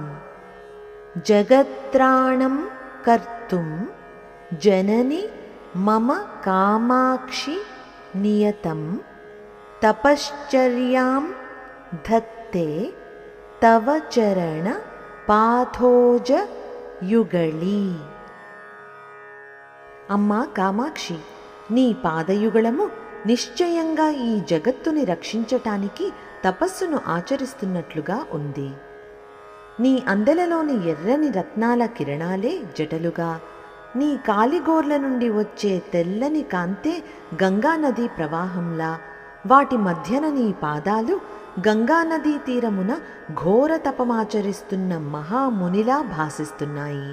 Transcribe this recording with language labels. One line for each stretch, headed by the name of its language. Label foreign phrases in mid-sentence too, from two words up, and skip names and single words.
Sanskrit: जगत्त्राणं कर्तुं जननि मम कामाक्षि नियतं तपश्चर्यां धत्ते तव चरण पाथोज युगळी।
Telugu: అమ్మా కామాక్షి, నీ పాదయుగళము నిశ్చయంగా ఈ జగత్తుని రక్షించటానికి తపస్సును ఆచరిస్తున్నట్లుగా ఉంది. నీ అందెలలోని ఎర్రని రత్నాల కిరణాలే జటలుగా, నీ కాలిగోర్ల నుండి వచ్చే తెల్లని కాంతే గంగానదీ ప్రవాహంలా, వాటి మధ్యన నీ పాదాలు గంగానదీ తీరమున ఘోర తపమాచరిస్తున్న మహామునిలా భాసిస్తున్నాయి.